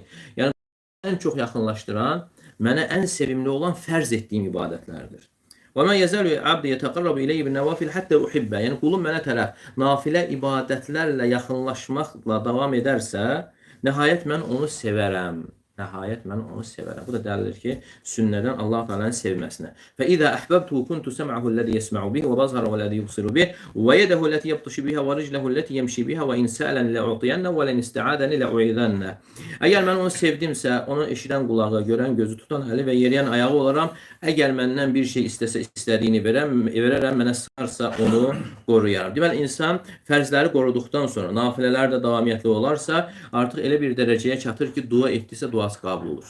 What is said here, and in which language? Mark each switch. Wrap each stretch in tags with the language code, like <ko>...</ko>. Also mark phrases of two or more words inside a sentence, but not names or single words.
<az>Yəni ən çox yaxınlaşdıran, mənə ən sevimli olan fərz etdiyim ibadətlərdir.</az> <ar>"وما يزال عبدي يتقرب إلي بالنوافل حتى أحبه."</ar> <az>Yəni qulum mənə tərəf nafilə ibadətlərlə yaxınlaşmaqla davam edərsə, nəhayət mən onu sevərəm. Nəhayət mən onu sevərəm. Bu da dəlildir ki, sünnədən Allah Teala'nın sevməsinə.</az> <ar>فَإِذَا أَحْبَبْتُهُ كُنْتُ سَمْعَهُ الَّذِي يَسْمَعُ بِهِ وَبَصَرَهُ الَّذِي يُبْصِرُ بِهِ وَيَدَهُ الَّتِي يَبْطِشُ بِهَا وَرِجْلَهُ الَّتِي يَمْشِي بِهَا وَإِنْ سَأَلَنِ لَأُعْطِيَنَّهُ وَلَنِ اسْتَعَاذَنِ لَأُعِيذَنَّهُ.</ar> <az>Əgər mən onu sevdimsə, onu eşidən qulağı, görən gözü, tutan əli və yeriyən ayağı olaram. Əgər məndən bir şey istəsə, istədiyini verərəm, mənə sığarsa onu qoruyaram. Deməli, insan fərzləri qoruduqdan sonra, nafilələr də davamiyyətli olarsa, artıq elə bir dərəcəyə çatır ki, dua etdisə, duası qəbul olur.</az>